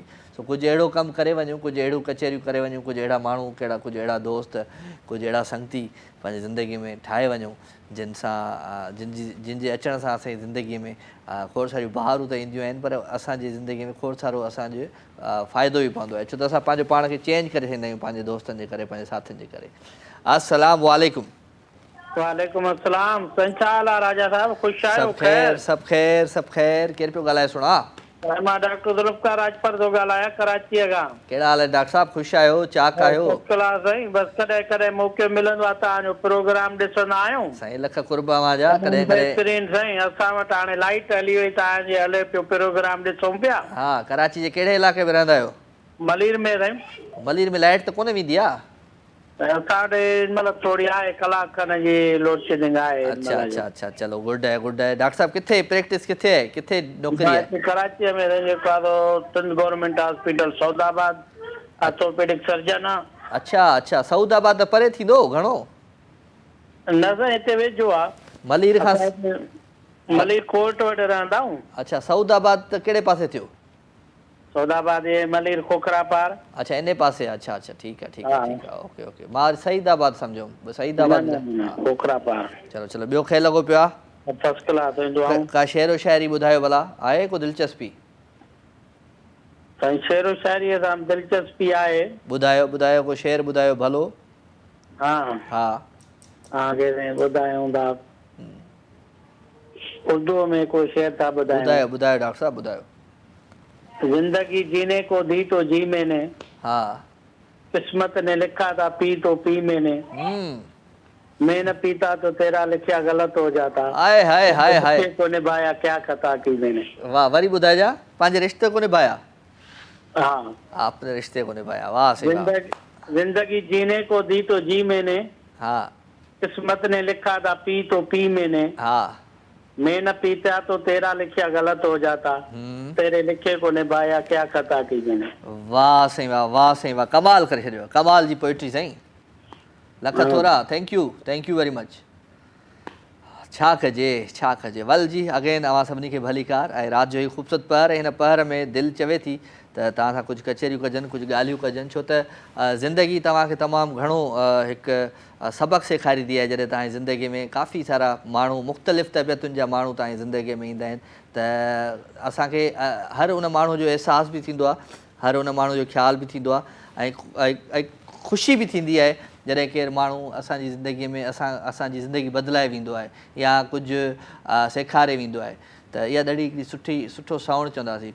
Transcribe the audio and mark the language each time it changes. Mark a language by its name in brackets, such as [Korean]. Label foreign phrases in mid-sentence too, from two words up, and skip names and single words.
[Sindhi] सो कुझु अहिड़ो कमु करे वञूं, कुझु अहिड़ियूं कचहरियूं करे वञूं, कुझु अहिड़ा माण्हू कहिड़ा, कुझु अहिड़ा दोस्त, कुझु अहिड़ा संगती पंहिंजी ज़िंदगी में ठाहे वञूं जिन सां जिन जे अचण सां असांजी ज़िंदगीअ में खोड़ सारियूं बहारूं त ईंदियूं आहिनि, पर असांजी ज़िंदगीअ में खोड़ सारो असांजो फ़ाइदो बि पवंदो आहे, छो त असां पंहिंजो पाण खे चेंज करे छॾींदा आहियूं पंहिंजे दोस्तनि जे करे, पंहिंजे साथियुनि जे करे। अस्सलाम वालेकुम। वालेकुम अस्सलाम। संचाल राजा साहब, खुश आहियो? सब खैर, सब खैर, सब खैर। केरु पियो ॻाल्हाए सुणा? मां डॉक्टर ज़ुल्फ़कार राजपर थो ॻाल्हायां कराचीअ खां। कहिड़ा हाल आहे डॉक्टर साहब? ख़ुशि आहियो? चाक आहियो? क्लास साईं, बस कॾहिं कॾहिं मौक़ो मिलंदो आहे तव्हांजो प्रोग्राम ॾिसंदा आहियूं। साईं लख कुर्बा जा कॾहिं कॾहिं। बहितरीन साईं, असां वटि हाणे लाइट हली वई, तव्हांजे हले पियो प्रोग्राम ॾिसूं पिया। हा, कराची जे कहिड़े इलाइक़े में रहंदा आहियो? मलीर में साईं। मलीर में लाइट त कोन वेंदी आहे? असां वटि मतिलबु थोरी आहे, कलाक खनि जी लोड शेडिंग आहे। [Urdu] اچھا اچھا اچھا، چلو گڈ ہے گڈ ہے. [Sindhi] डॉक्टर साहब किथे प्रैक्टिस किथे है, किथे नौकरी है? कराची में जेको आहे सिंध गवर्नमेंट हॉस्पिटल सऊदाबाद, ऑर्थोपेडिक सर्जन आहे। अच्छा अच्छा, सऊदाबाद त परे थींदो घणो? न साईं, हिते वेझो आहे। मलीर खां मलीर कोर्ट वटि रहंदा आहियूं। अच्छा, सऊदाबाद त कहिड़े पासे थियो? सऊदाबाद ये मलीर खोखरा पार। अच्छा, इन पासे। [Urdu] اچھا اچھا، ٹھیک ہے ٹھیک ہے ٹھیک ہے، اوکے اوکے. [Sindhi] मां सईदाबाद समझो, सईदाबाद खोखरा पार। चलो चलो, ॿियो खे लॻो पियो आहे? [English] first class. [Sindhi] का शेरो शायरी ॿुधायो भला, आहे को दिलचस्पी? साईं शेरो शायरी सां दिलचस्पी आहे। ॿुधायो ॿुधायो, को शेर ॿुधायो भलो। हाँ हाँ के ॿुधायूं था उर्दू में कोई शेर था ॿुधायूं। ॿुधायो ॿुधायो डॉक्टर साहब ॿुधायो। [Urdu] زندگی جینے کو دی تو جی میں نے, हाँ قسمت نے لکھا تھا پی تو پی میں نے، میں نہ پیتا تو تیرا لکھا غلط ہو جاتا. हाय हाय हाय हाय کو نبھایا کیا خطا کی میں نے. [Sindhi] वाह वरी ॿुधाए जा। पंहिंजे रिश्ते को निभाया। हाँ [Urdu] آپ نے رشتے کو نبھایا۔ واہ صحیح بات. زندگی جینے کو دی تو جی میں نے, हाँ قسمت نے لکھا تھا پی تو پی میں نے, हाँ میں نہ پیتا تو تیرا لکھا غلط ہو جاتا، تیرے لکھے کو نبھایا کیا خطا کی میں نے. [Sindhi] वाह साईं वाह वाह साईं वाह कमाल करे छॾियो कमाल जी पोइट्री साईं लख थोरा [English] thank you very much. [Sindhi] छा कजे वल जी अगेन अवां सभिनी खे भली कार ऐं राति जो ई ख़ूबसूरत पहर हिन पहर में दिलि चवे थी त तव्हां सां कुझु कचहरियूं कजनि कुझु ॻाल्हियूं कजनि छो त ज़िंदगी तव्हांखे तमामु घणो हिकु सबक़ु सेखारींदी आहे जॾहिं तव्हांजी ज़िंदगी में काफ़ी सारा माण्हू मुख़्तलिफ़ तबियतुनि जा माण्हू तव्हांजी ज़िंदगीअ में ईंदा आहिनि त असांखे हर उन माण्हू जो अहसास बि थींदो आहे हर उन माण्हू जो ख़्यालु बि थींदो आहे ऐं ख़ुशी बि थींदी आहे जॾहिं केरु माण्हू असांजी ज़िंदगीअ में असांजी ज़िंदगी बदिलाए वेंदो आहे या कुझु सेखारे वेंदो आहे त इहा ॾाढी हिकिड़ी सुठो साउंड चवंदासीं।